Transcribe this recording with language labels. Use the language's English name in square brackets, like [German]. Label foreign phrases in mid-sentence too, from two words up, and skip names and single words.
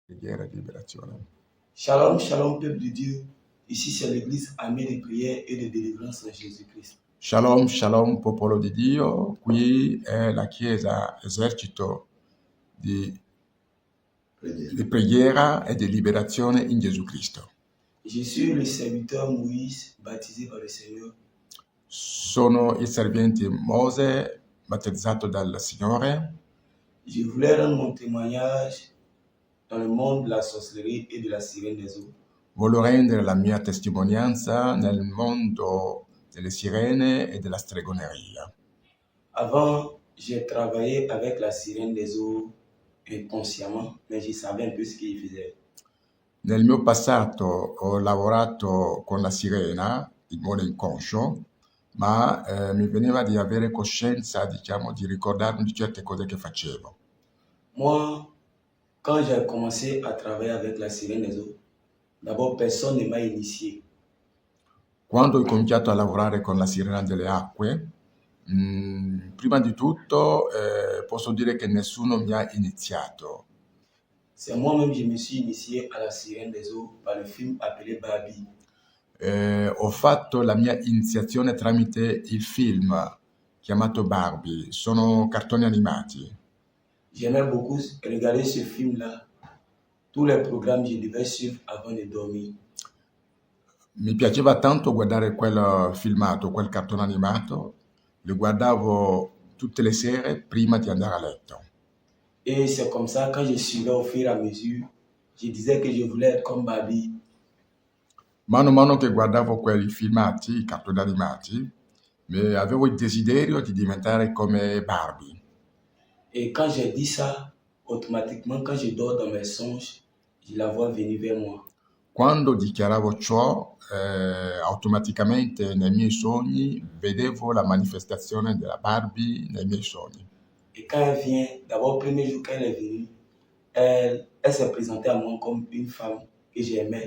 [Italian] Preghiera di liberazione. [Hebrew] Shalom, shalom, [French] peuple de Dieu. Ici, c'est l'église armée de prière et de délivrance en Jésus-Christ. [Hebrew] Shalom, shalom, [Italian] popolo di Dio. Qui è la Chiesa, esercito di preghiera e di liberazione in Gesù Cristo. [French] Je suis le serviteur Moïse, baptisé par le Seigneur. [Italian] Sono il servente Mose, battezzato dal Signore. [French] Je voulais rendre mon témoignage dans le monde de la sorcellerie et de la sirène des eaux. [Italian] Voglio rendere la mia testimonianza nel mondo delle sirene e della stregoneria. [French] Avant, j'ai travaillé avec la sirène des eaux inconsciemment, mais je savais un peu ce qu'il faisait. [Italian] Nel mio passato ho lavorato con la sirena in modo inconscio, ma mi veniva di avere coscienza, diciamo, di ricordarmi di certe cose che facevo. [French] Moi, quand j'ai commencé à travailler avec la sirène des eaux, d'abord, personne ne m'a initié. [Italian] Quando ho cominciato a lavorare con la sirena delle acque, prima di tutto posso dire che nessuno mi ha iniziato. [French] C'est moi-même je me suis initié à la sirène des eaux par le film appelé Barbie. [Italian] Ho fatto la mia iniziazione tramite il film chiamato Barbie, sono cartoni animati. [French] J'aimais beaucoup regarder ce film-là. Tous les programmes, je devais suivre avant de dormir. [Italian] Mi piaceva tanto guardare quel filmato, quel cartone animato, lo guardavo tutte le sere prima di andare a letto. [French] Et c'est comme ça, quand je suivais au fur et à mesure, je disais que je voulais être comme Barbie. [Italian] Mano a mano che guardavo quei filmati, i cartoni animati, avevo il desiderio di diventare come Barbie. [French] Et quand j'ai dit ça, automatiquement, quand je dors dans mes songes, je la vois venir vers moi. [Italian] Quando dichiaravo ciò, automaticamente nei miei sogni vedevo la manifestazione della Barbie nei miei sogni. [French] Et quand elle vient, d'abord, le premier jour qu'elle est venue, elle s'est présentée à moi comme une femme que j'aimais.